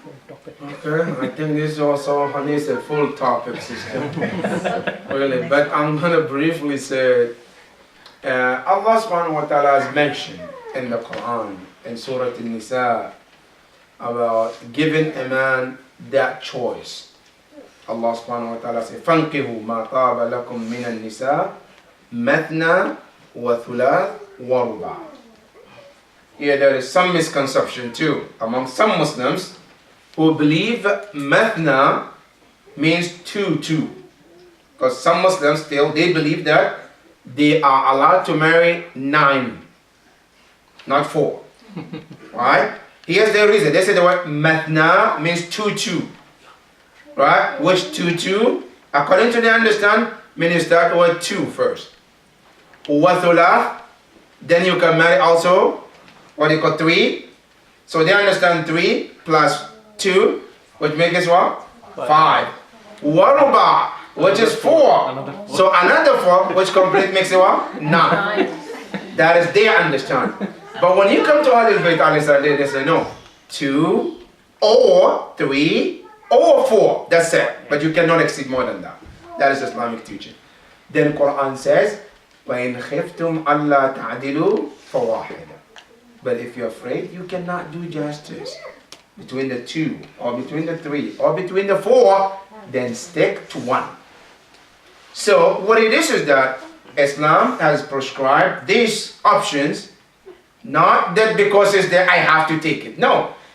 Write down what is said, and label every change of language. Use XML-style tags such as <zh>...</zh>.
<en>Okay, I think this also needs a full topic system. Really, but I'm going to briefly say, Allah subhanahu wa ta'ala has mentioned in the Quran, in Surah An-Nisa, about giving a man that choice.</en> <ar>Allah subhanahu wa ta'ala says, فَانْكِهُ مَا طَابَ لَكُم مِّنَ النِّسَاءِ مَثْنَى وَثُلَاث وَرُبَعَ.</ar> <en>Here there is some misconception too among some Muslims who believe mathna means two. Because some Muslims still, they believe that they are allowed to marry 9, not 4. Right? Here's the reason. They say the word mathna means two. Right? Which two? According to the understand, means start with 2 first. Wathulath, then you can marry also what they call 3. So they understand 3 plus 2, which makes what? 5. Waruba, which is 4. So another 4, which complete makes it what? 9. That is their understand. But when you come to Ahlul Bayt, they say no. 2 or 3 or 4. That's it. But you cannot exceed more than that. That is Islamic teaching. Then Quran says,</en> <ar>وَإِنْ خِفْتُمْ أَلَّا تَعْدِلُوا فَوَاحِدًا.</ar> <en>But if you're afraid, you cannot do justice between the 2 or between the 3 or between the 4, then stick to 1. So what it is that Islam has prescribed these options, not that because it's there I have to take it. No.</en>